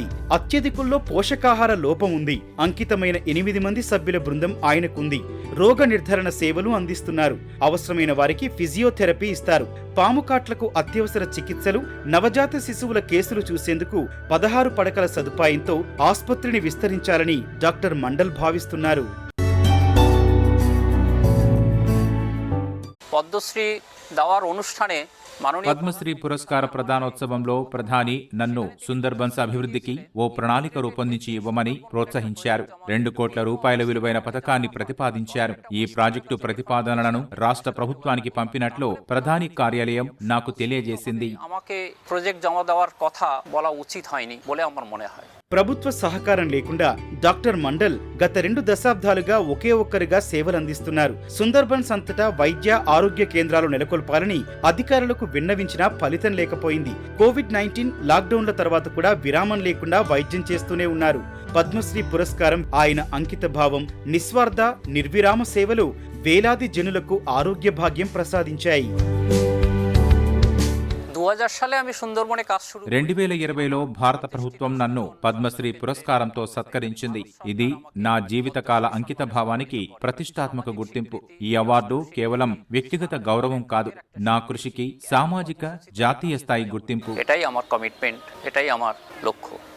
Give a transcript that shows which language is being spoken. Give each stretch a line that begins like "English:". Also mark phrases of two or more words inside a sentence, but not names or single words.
Telugu: అత్యధికుల్లో పోషకాహార లోపం ఉంది. అంకితమైన 8 మంది సభ్యుల బృందం ఆయనకుంది. రోగ నిర్ధారణ సేవలు అందిస్తున్నారు. అవసరమైన వారికి ఫిజియోథెరపీ ఇస్తారు. పాముకాట్లకు అత్యవసర చికిత్సలు, నవజాత శిశువుల కేసులు చూసేందుకు 16 పడకల సదుపాయంతో ఆస్పత్రిని విస్తరించాలని డాక్టర్ మండల్ భావిస్తున్నారు.
Bangla: পদ্মশ্রী দেওয়ার অনুষ্ঠানে মাননীয়
Telugu: పద్మశ్రీ పురస్కార ప్రదానోత్సవంలో ప్రధాని నన్ను సుందర్బన్స్ అభివృద్ధికి ఓ ప్రణాళిక రూపొందించి ఇవ్వమని ప్రోత్సహించారు. 2 కోట్ల రూపాయల విలువైన పథకాన్ని ప్రతిపాదించారు. ఈ ప్రాజెక్టు ప్రతిపాదనలను రాష్ట్ర ప్రభుత్వానికి పంపినట్లు ప్రధాని కార్యాలయం నాకు తెలియజేసింది.
Bangla: আমাকে প্রজেক্ট জমা দেওয়ার কথা বলা উচিত হয়নি বলে আমার মনে হয়.
Telugu: ప్రభుత్వ సహకారం లేకుండా డాక్టర్ మండల్ గత 2 దశాబ్దాలుగా ఒకే ఒక్కరిగా సేవలందిస్తున్నారు. సుందర్బన్స్ అంతటా వైద్య ఆరోగ్య కేంద్రాలు నెలకొల్పాలని అధికారులకు విన్నవించినా ఫలితం లేకపోయింది. కోవిడ్-19 లాక్డౌన్ల తర్వాత కూడా విరామం లేకుండా వైద్యం చేస్తూనే ఉన్నారు. పద్మశ్రీ పురస్కారం ఆయన అంకిత భావం, నిస్వార్థ నిర్విరామ సేవలు వేలాది జనులకు ఆరోగ్య భాగ్యం ప్రసాదించాయి.
Bangla: 2000 সালে আমি সুন্দরবনে কাজ শুরু
Telugu: 2020లో భారత ప్రభుత్వం నన్ను పద్మశ్రీ పురస్కారంతో సత్కరించింది. ఇది నా జీవితకాల అంకిత భావానికి ప్రతిష్టాత్మక గుర్తింపు. ఈ అవార్డు కేవలం వ్యక్తిగత గౌరవం కాదు, నా కృషికి సామాజిక జాతీయ స్థాయి గుర్తింపు.
Bangla: এটাই আমার কমিটমেন্ট, এটাই আমার লক্ষ্য.